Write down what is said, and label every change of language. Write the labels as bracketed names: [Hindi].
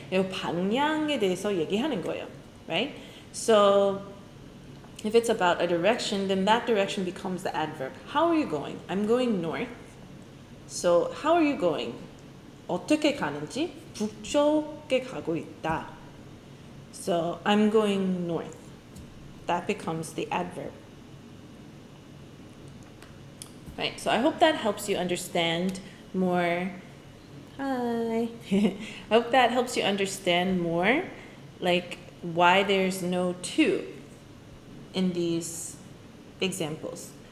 [Korean] 방향에 대해서 얘기하는 거예요, [English] right? So if it's about a direction, then that direction becomes the adverb. How are you going? I'm going north. So how are you going? [Korean] 어떻게 가는지 북쪽에 가고 있다. [English] So I'm going north. That becomes the adverb. Right, so I hope that helps you understand more. Hi. I hope that helps you understand more, like why there's no to in these examples.